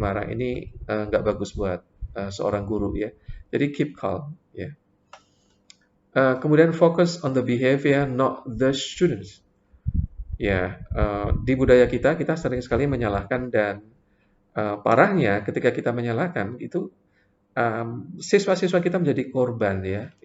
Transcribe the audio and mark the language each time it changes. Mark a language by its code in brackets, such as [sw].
[id] Ini nggak bagus buat seorang guru ya. Jadi [en] keep calm [id] ya. Kemudian [en] focus on the behavior, not the students. [id] Ya, di budaya kita sering sekali menyalahkan dan parahnya ketika kita menyalahkan itu siswa-siswa kita menjadi korban ya.